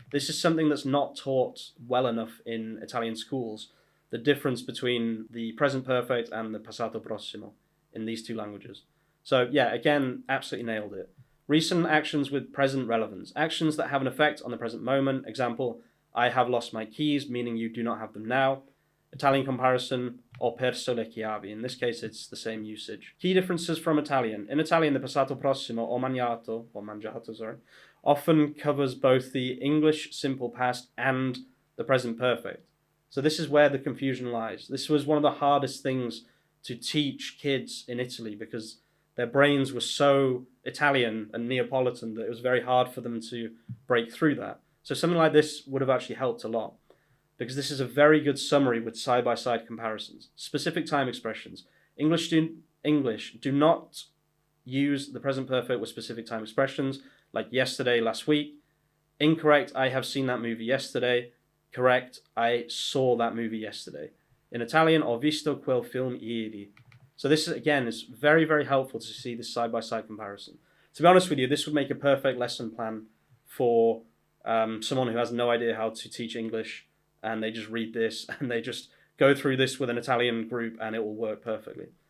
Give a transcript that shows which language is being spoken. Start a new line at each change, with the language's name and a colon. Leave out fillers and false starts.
English: This is something that's not taught well enough in Italian schools, the difference between the present perfect and the passato prossimo in these two languages. So yeah, again, absolutely nailed it. Recent actions with present relevance. Actions that have an effect on the present moment. Example, I have lost my keys, meaning you do not have them now. Italian comparison,
Italian: ho perso le chiavi.
English: In this case, it's the same usage. Key differences from Italian. In Italian, the passato prossimo,
Italian: ho mangiato,
English: sorry, often covers both the English simple past and the present perfect. So this is where the confusion lies. This was one of the hardest things to teach kids in Italy because their brains were so Italian and Neapolitan that it was very hard for them to break through that. So something like this would have actually helped a lot, because this is a very good summary with side-by-side comparisons. Specific time expressions. English do not use the present perfect with specific time expressions, like yesterday, last week. Incorrect, I have seen that movie yesterday. Correct, I saw that movie yesterday. In Italian,
Italian: ho visto quel film ieri.
English: So this, again, is very, very helpful to see this side-by-side comparison. To be honest with you, this would make a perfect lesson plan for someone who has no idea how to teach English, and they just read this and they just go through this with an Italian group and it will work perfectly.